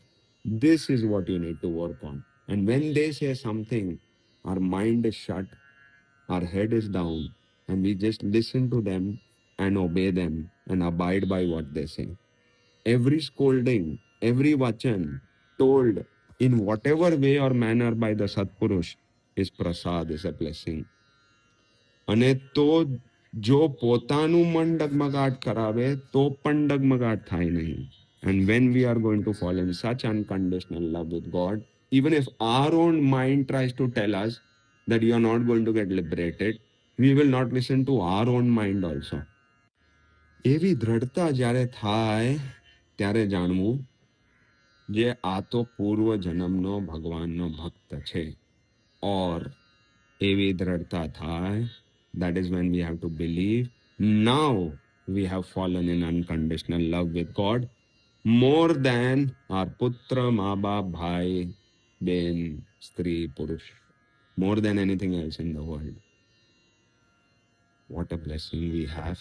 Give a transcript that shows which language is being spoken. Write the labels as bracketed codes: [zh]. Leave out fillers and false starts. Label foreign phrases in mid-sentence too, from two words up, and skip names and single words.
[en] This is what you need to work on. And when they say something, our mind is shut, our head is down, and we just listen to them and obey them and abide by what they say. Every scolding, every vachan told in whatever way or manner by the Satpurush is prasad, is a blessing. [gu] અને તો જો પોતાનું મન ડગમગાટ કરાવે તો પણ ડગમગાટ થાય નહીં. [en] And when we are going to fall in such unconditional love with God, even if our own mind tries to tell us that you are not going to get liberated, we will not listen to our own mind also. [gu] એવી દ્રઢતા જ્યારે થાય ત્યારે જાણવું જે આ તો પૂર્વ જન્મનો ભગવાનનો ભક્ત છે. Or એવી દ્રઢતા થાય, [en] that is when we have to believe now we have fallen in unconditional love with God more than our [gu] પુત્ર, મા બાપ, ભાઈ, બેન, સ્ત્રી, પુરુષ, [en] more than anything else in the world. What a blessing we have.